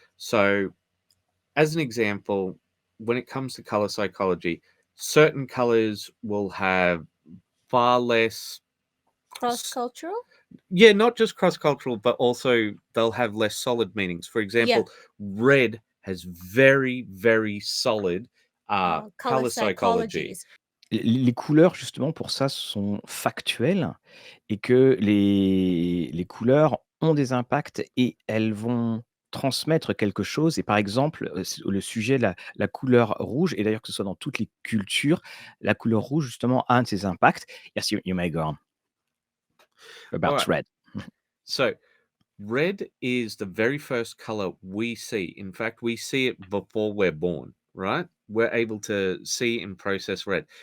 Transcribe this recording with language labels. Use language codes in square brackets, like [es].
[en] So, as an example, when it comes to color psychology, certain colors will have far less, Cross-cultural? yeah, not just cross cultural, but also they'll have less solid meanings. For Yeah. example, red has very, very solid Color color psychology. psychologies. [fr] Les couleurs justement pour ça sont factuelles et que les couleurs ont des impacts et elles vont transmettre quelque chose et par exemple, le sujet, la couleur rouge et d'ailleurs que ce soit dans toutes les cultures, la couleur rouge justement a un de ces impacts. [en] Yes, you may go on All about right. red. So red is the very first color we see. In fact, we see it before we're born, right? We're able to see and process red.